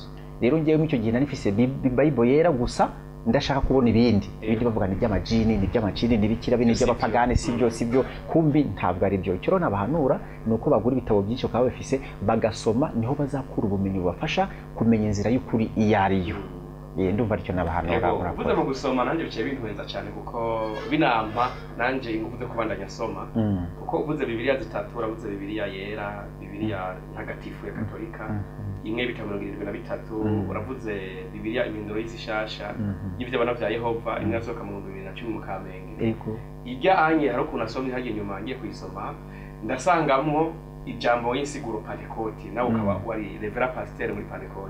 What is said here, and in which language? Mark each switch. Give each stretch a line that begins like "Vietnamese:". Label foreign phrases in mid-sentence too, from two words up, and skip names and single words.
Rundi: Rero ngewe icyo gihe nanifise Bible yera gusa, ndashaka kubona ibindi bavuga ni by'amajini, ni by'amacini, ni bikira bine by'abapagane, sibyo kumbi ntabwo ari byo. Icyo rero nabahanura nuko bagura ibitabo byinshi ukaba bafise bagasoma, niho bazakura ubumenyi bubafasha kumenya inzira y'ukuri iyo ariyo. Ndumva aricyo nabahanura. Uvuze mu gusoma nanjye bicaye bintuhenza cyane, kuko binampa nanjye ingufu zo kubandanya soma, kuko uvuze Bibiliya zitatu, uravuze Bibiliya yera, Bibiliya ntagatifu ya Katolika, imwe bitabo 73, uravuze Bibiliya iminduro y'isi shasha y'ivy'abana vya Yehova, imwe yasohoka mu 2010 mu Kamenge. Irya anye hari ukuntu asomye hagiye nyuma ngiye kuyisoma, ndasangamo ijambo y'insiguro Pentecote, nawe ukaba wari Reverend Pasteur muri Pentecote.